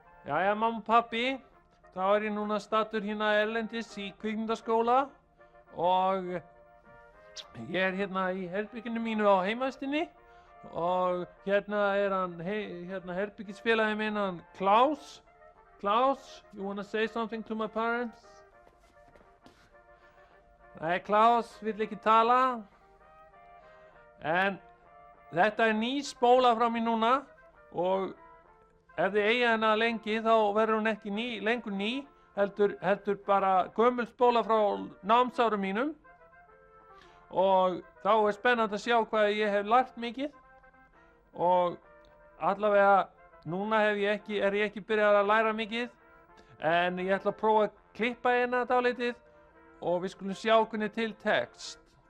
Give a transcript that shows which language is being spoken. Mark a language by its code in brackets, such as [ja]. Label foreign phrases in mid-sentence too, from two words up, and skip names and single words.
[is] Jæja, mamma og pappi, þá er ég núna staddur hérna erlendis í kvikmyndaskóla og ég er hérna í herberginu mínu á heimavistinni og hérna er hann, herbyggisfélagi minn, hann Klaus. [en] Klaus, you wanna say something to my parents? [is] Nei, Klaus vill ekki tala. En þetta er ný spóla frá mér núna og ef þið eiga hana lengi þá verður hún ekki lengur ný, heldur bara gömul spóla frá námsárum mínum og þá er spennandi að sjá hvað ég hef lært mikið og allavega núna er ég ekki byrjað að læra mikið en ég ætla að prófa að klippa hérna dálítið og við skulum sjá hvernig til tekst.